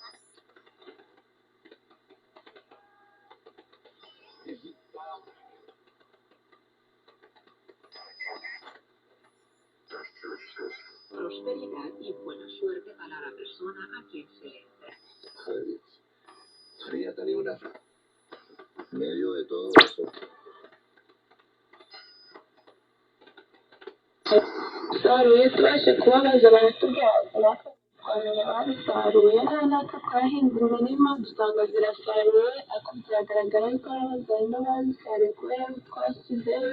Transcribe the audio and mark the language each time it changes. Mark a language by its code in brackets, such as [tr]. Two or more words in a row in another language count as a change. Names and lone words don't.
[es] Prosperidad y buena suerte para la persona a quien se le entrega. María tenía una en medio de todo eso. [rw] Saruye tuwashe kubabaza abaturage barusaruye natwe twahinze imirima dusanga zirasaruye ariko biragaragara yuko hari abazarimo bazisaruye kubera ko twashyizeho